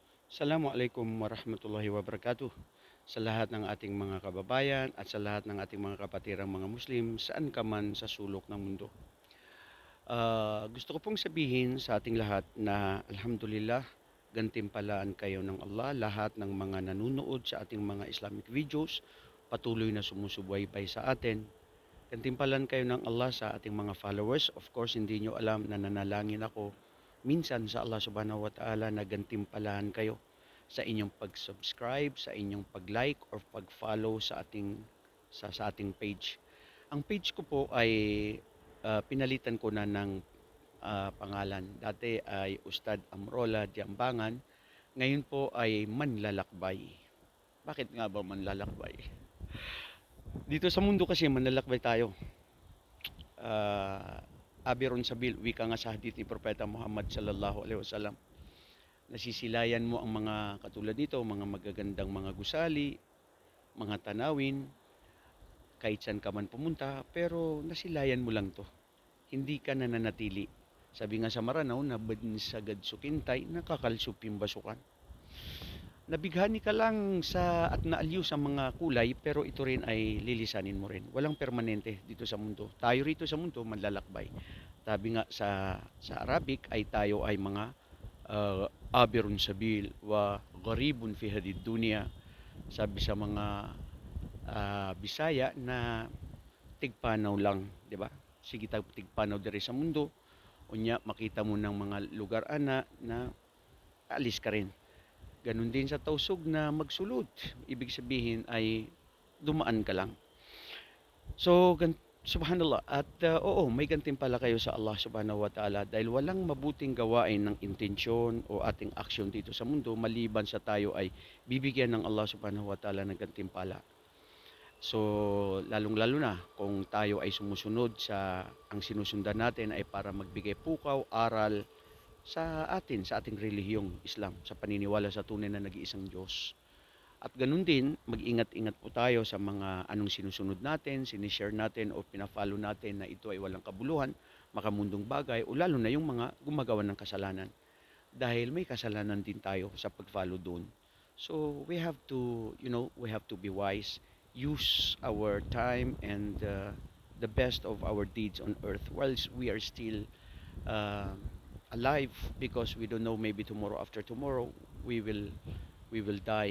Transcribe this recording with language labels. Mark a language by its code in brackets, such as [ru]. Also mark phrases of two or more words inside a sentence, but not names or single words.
[ar] السلام عليكم ورحمة الله وبركاته [tl] sa lahat ng ating mga kababayan at sa lahat ng ating mga kapatirang mga Muslim saan ka man sa sulok ng mundo. Gusto ko pong sabihin sa ating lahat na alhamdulillah, gantimpalaan kayo ng Allah lahat ng mga nanonood sa ating mga Islamic videos, patuloy na sumusubaybay sa atin. Gantimpalaan kayo ng Allah sa ating mga followers. [en] Of course, [tl] hindi nyo alam na nanalangin ako minsan sa Allah [ar] سبحانه وتعالى [tl] na gantimpalaan kayo sa inyong pag-subscribe, sa inyong pag-like or pag-follow sa ating page. Ang page ko po ay pinalitan ko na ng pangalan. Dati ay Ustad Amrola Diambangan, ngayon po ay Manlalakbay. Bakit nga ba manlalakbay? Dito sa mundo kasi manlalakbay tayo. [ar] عابر سبيل, [tl] wika nga sa hadith ni Propeta Muhammad [ar] صلى الله عليه وسلم. [tl] Nasisilayan mo ang mga katulad nito, mga magagandang mga gusali, mga tanawin, kahit saan ka man pumunta, pero nasilayan mo lang to. Hindi ka nananatili. Sabi nga sa Maranaw, [mrw] na bansagad sukintay, nakakalsuping basukan. [tl] Nabighani ka lang sa at naaliw sa mga kulay, pero ito rin ay lilisanin mo rin. Walang permanente dito sa mundo. Tayo rito sa mundo, manlalakbay. Sabi nga sa Arabic ay tayo ay mga [ar] عابر سبيل وغريب في هذه الدنيا. [tl] Sabi sa mga Bisaya na tigpanaw lang, di ba? [ceb] Sige tigpanaw diri sa mundo. Unya makita mo ng mga lugar ana na [tl] alis ka rin. Ganun din sa tausog na magsulod. Ibig sabihin ay dumaan ka lang. So, subhanallah. At oo, may gantimpala kayo sa Allah [ar] سبحانه وتعالى [tl] dahil walang mabuting gawain ng intensyon o ating aksyon dito sa mundo maliban sa tayo ay bibigyan ng Allah [ar] سبحانه وتعالى [tl] ng gantimpala. So, lalong-lalo na kung tayo ay sumusunod sa ang sinusundan natin ay para magbigay pukaw, aral sa ating relihiyong Islam, sa paniniwala sa tunay na nag-iisang Diyos. At ganun din, mag-ingat-ingat po tayo sa mga anong sinusunod natin, sinishare natin o pina-follow natin na ito ay walang kabuluhan, makamundong bagay o lalo na yung mga gumagawa ng kasalanan. Dahil may kasalanan din tayo sa pag-follow doon. [en] So we have to, we have to be wise, use our time and the best of our deeds on earth whilst we are still uh, alive because we don't know maybe tomorrow after tomorrow we will die.